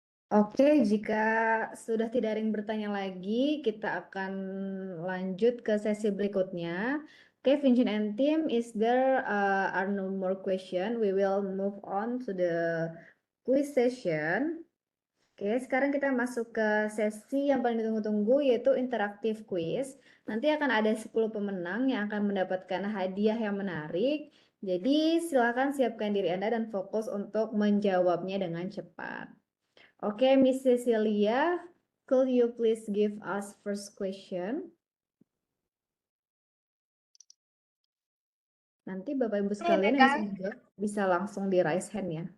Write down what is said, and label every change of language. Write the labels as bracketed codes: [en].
[id] Oke, jika sudah tidak ada yang bertanya lagi, kita akan lanjut ke sesi berikutnya. [en] Oke, Vinchin and team, is there are no more question? We will move on to the quiz session. [id] Oke, sekarang kita masuk ke sesi yang paling ditunggu-tunggu, yaitu interaktif quiz. Nanti akan ada 10 pemenang yang akan mendapatkan hadiah yang menarik. Jadi silakan siapkan diri Anda dan fokus untuk menjawabnya dengan cepat. [en] Okay, Miss Cecilia, could you please give us first question? [id] Nanti Bapak Ibu sekalian yang bisa langsung di raise hand ya.